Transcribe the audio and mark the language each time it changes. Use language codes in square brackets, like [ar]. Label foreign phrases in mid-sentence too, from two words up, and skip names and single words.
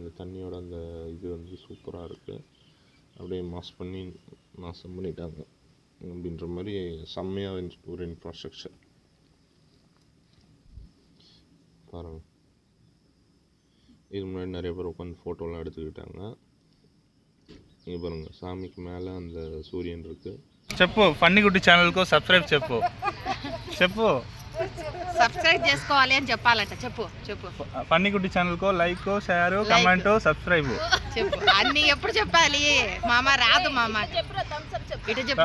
[ta] அந்த தண்ணியோட அந்த இது வந்து சூப்பராக இருக்குது. அப்படியே நாசம் பண்ணிட்டாங்க அப்படின்ற மாதிரி செம்மையாக ஒரு இன்ஃப்ராஸ்ட்ரக்சர் பாருங்கள். இது முன்னாடி நிறைய பேர் உட்காந்து ஃபோட்டோலாம் எடுத்துக்கிட்டாங்க. இங்கே பாருங்கள் சாமிக்கு மேலே அந்த சூரியன் இருக்குது. [te] చెప్పు ఫన్నీగుడ్డి ఛానల్కు సబ్స్క్రైబ్ చెప్పు. సబ్స్క్రైబ్ చేసుకోవాలి అని చెప్పాలంట. చెప్పు ఫన్నీగుడ్డి ఛానల్కు [en] like, share, comment, subscribe [te] చెప్పు. అన్ని ఎప్పుడు చెప్పాలి మామ? రాదు మామ. ఇటు చెప్పు.